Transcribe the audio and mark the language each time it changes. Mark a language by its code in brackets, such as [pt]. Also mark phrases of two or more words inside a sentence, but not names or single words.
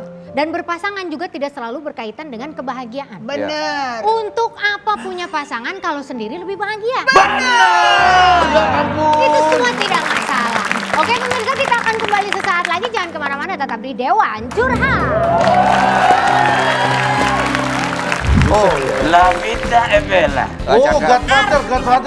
[id] Dan berpasangan juga tidak selalu berkaitan dengan kebahagiaan. Benar. Untuk apa punya pasangan kalau sendiri lebih bahagia? Ya ampun. Itu semua tidak masalah. Oke pemirsa, kita akan kembali sesaat lagi. Jangan kemana-mana, tetap di Dewan Curhat. Oh, [it] La vita è bella. [id] Oh, cakep. [en] Godfather.